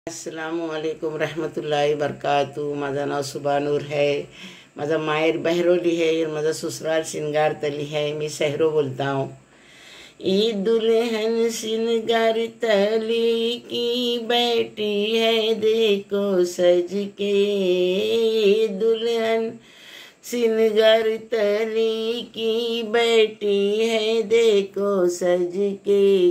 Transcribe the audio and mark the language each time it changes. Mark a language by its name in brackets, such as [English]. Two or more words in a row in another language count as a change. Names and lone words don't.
[Arabic] السلام عليكم رحمة الله بركاته. [Marathi] माझं नाव सुबानूर है। माझा माहेर बहरोली [Hindi] है और [Marathi] माझा ससुराल सिंगार तली है। मी सहरो [Hindi] बोलता हूँ। ई दुल्हन सिंगार तली की बैठी है देखो सज के। दुल्हन सिंगार तली की बैठी है देखो सज के।